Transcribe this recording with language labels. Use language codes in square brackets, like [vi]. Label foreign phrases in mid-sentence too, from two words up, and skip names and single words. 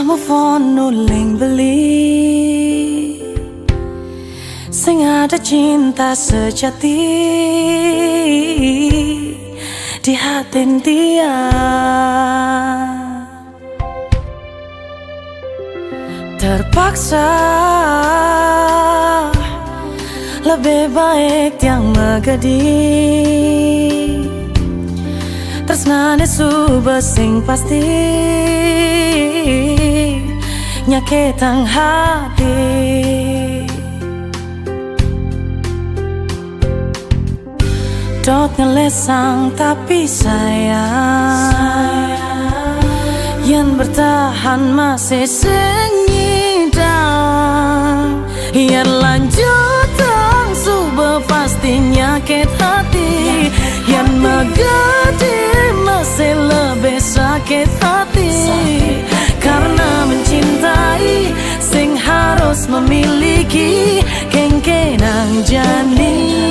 [en] move on [ban] nuling beli sing [id] ada cinta sejati di hati dia terpaksa lebih baik yang megedi. [ban] Tresnane suba sing pasti nyaketang hati. Dot ngelesang [id] tapi sayang yang bertahan masih senyidang. Yang lanjut [ban] tang suba pasti nyakit hati. [id] Yang megedi masih lebih sakit hati. Karena mencintai sing harus memiliki [ban] kengkenang jani.